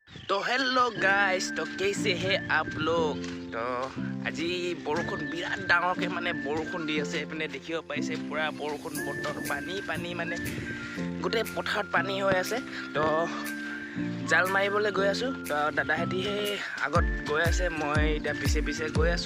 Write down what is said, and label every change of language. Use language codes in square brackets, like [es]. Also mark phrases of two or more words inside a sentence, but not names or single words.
[hi] तो [en] hello guys, [hi] तो कैसे हैं आप लोग। [as] तो আজি বৰষুণ বিৰাট ডাঙৰকৈ মানে বৰষুণ দি আছে। এইপিনে দেখিব পাইছে পুৰা বৰষুণ বতৰ পানী মানে গোটেই পথাৰত পানী হৈ আছে। তো জাল মাৰিবলৈ গৈ আছোঁ। তো দাদাহেঁতি সেই আগত গৈ আছে, মই এতিয়া পিছে গৈ আছোঁ।